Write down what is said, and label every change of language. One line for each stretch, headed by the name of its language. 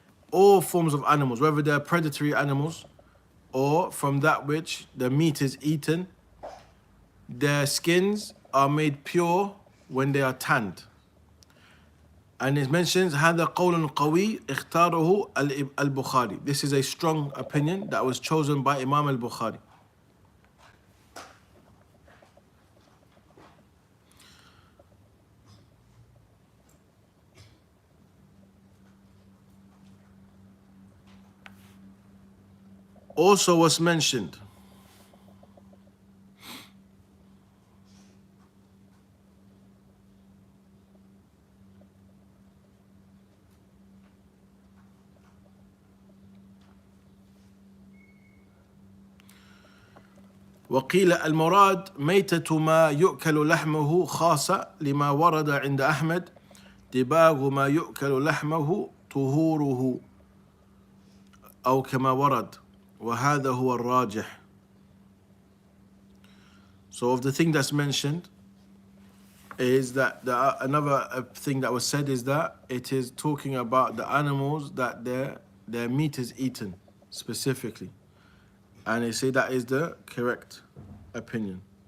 English: All forms of animals, whether they're predatory animals or from that which the meat is eaten, their skins are made pure when they are tanned. And it mentions
Arabic: هذا قول قوي اختاره البخاري.
English: This is a strong opinion that was chosen by Imam al-Bukhari. Also was mentioned
Arabic: وقيل المراد ميتة ما يؤكل لحمه خاصة لما ورد عند أحمد دباغ ما يؤكل لحمه طهوره أو كما ورد وهذا هو الراجح.
English: So of the thing that's mentioned is that another thing that was said is that it is talking about the animals that their meat is eaten specifically, and they say that is the correct opinion.